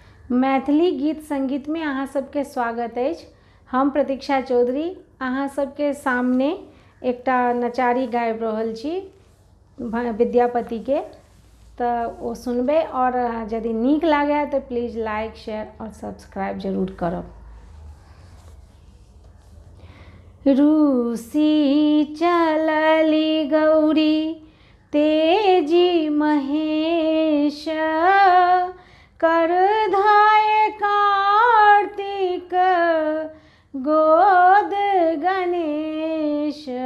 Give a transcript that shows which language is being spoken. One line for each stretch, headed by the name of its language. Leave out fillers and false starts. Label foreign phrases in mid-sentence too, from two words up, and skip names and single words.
Maithili: मैथिली गीत संगीत में अहाँ सबके स्वागत अछि। हम प्रतीक्षा चौधरी अहाँ सबके सामने एकटा नचारी गाबि रहल छी विद्यापति के, तऽ ओ सुनबे और यदि नीक लागे तो
English: please like share
Maithili: और सब्सक्राइब जरूर करब। रूसी चलली गौरी तेजी महेश, करधाय कार्तिक गोद गणेश।